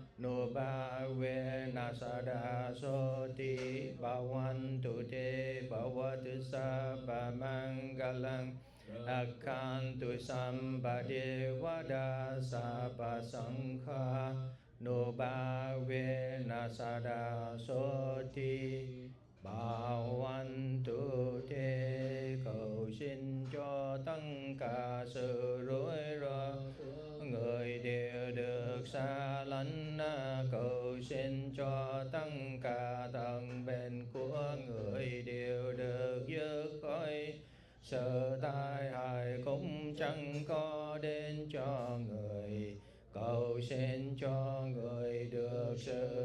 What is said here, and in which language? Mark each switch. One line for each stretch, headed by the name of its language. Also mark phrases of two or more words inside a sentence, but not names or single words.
Pali: nubhave nasada soti bhavantu te bhavatu sabba mangalang rakhantu sambade vada sabba sankha nubhave nasada soti bhavantu te.
Vietnamese: Cầu xin cho tất cả sự rủi ro người đều được xa lánh, cầu xin cho tất cả thân bên của người đều được dứt khỏi, sự tai hại cũng chẳng có đến cho người, cầu xin cho người được sự